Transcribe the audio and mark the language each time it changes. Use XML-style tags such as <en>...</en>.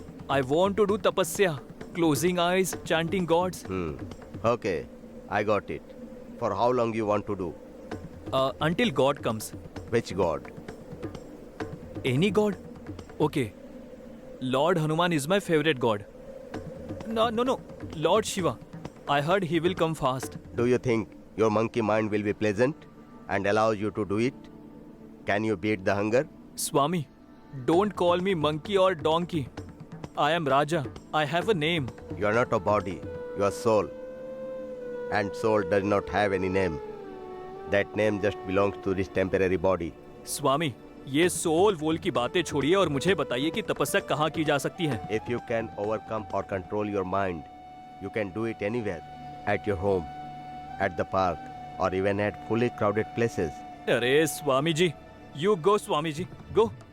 <en>I want to do tapasya, closing eyes, chanting gods. Okay, I got it. For how long you want to do? Until God comes. Which god? Any god? Okay. Lord Hanuman is my favorite god. No. Lord Shiva. I heard he will come fast. Do you think your monkey mind will be pleasant and allow you to do it? Can you beat the hunger? Swami, don't call me monkey or donkey. I am Raja. I have a name. You are not a body, you are soul. And soul does not have any name. That name just belongs to this temporary body.</en> <hi>स्वामी, ये soul वोल की बातें छोड़िए और मुझे बताइए कि तपस्या कहाँ की जा सकती है?</hi> <en>If you can overcome or control your mind, you can do it anywhere. At your home, at the park, or even at fully crowded places.</en> <hi>अरे Swami ji,</hi> <en>you go</en> <hi>Swami ji, go.</hi>